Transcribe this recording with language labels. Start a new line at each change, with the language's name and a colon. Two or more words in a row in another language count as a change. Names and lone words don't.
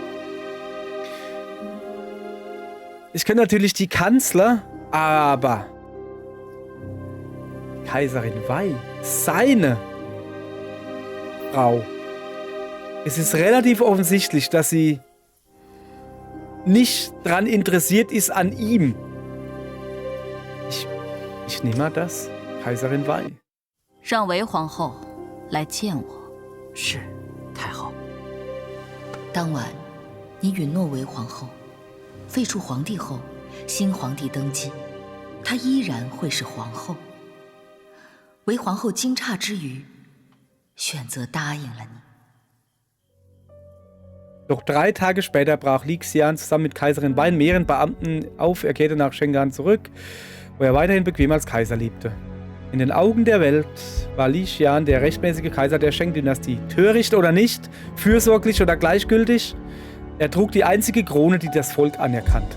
German: Ich kenne natürlich die Kanzler, aber Kaiserin Wei, seine Frau. Es ist relativ offensichtlich, dass sie nicht daran interessiert ist an ihm. Ich nehme mal das. Kaiserin Wei.
Chinese: 让韦皇后来见我。是，太后。当晚，你允诺韦皇后，废除皇帝后，新皇帝登基，她依然会是皇后。韦皇后惊诧之余，选择答应了你。
German: Doch 3 Tage später brach Li Xian zusammen mit Kaiserin Wei und mehreren Beamten auf. Er kehrte nach Cheng'an zurück, wo er weiterhin bequem als Kaiser lebte. In den Augen der Welt war Li Xian der rechtmäßige Kaiser der Sheng-Dynastie. Töricht oder nicht, fürsorglich oder gleichgültig, er trug die einzige Krone, die das Volk anerkannte.